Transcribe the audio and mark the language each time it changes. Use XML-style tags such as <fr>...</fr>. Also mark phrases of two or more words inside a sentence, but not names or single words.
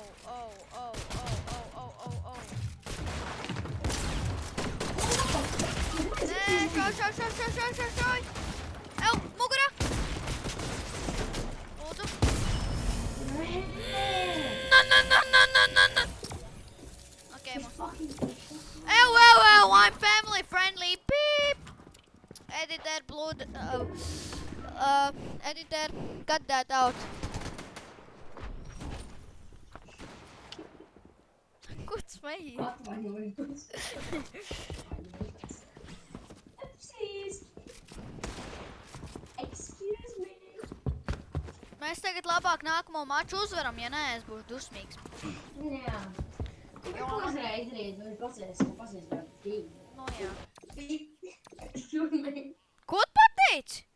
<lv>Nē, šauj! Ew, mugurā! Lūdzu. Na. Ok, mums.</lv> <en>Ew, I'm family friendly. Beep. Editor, blood. Editor, cut that out.</en> <lv>Ko tu smejies? Atvainojos.</lv> <en>Excuse me.</en> <lv>Mēs tagad labāk nākamo maču uzvaram, ja nē, es būšu dusmīgs. Jā. Tikai uzreiz rīt, vai pasēs vēl tīvi. Nu jā.</lv> <en>Excuse me.</en> <lv>Ko tu pateici?</lv>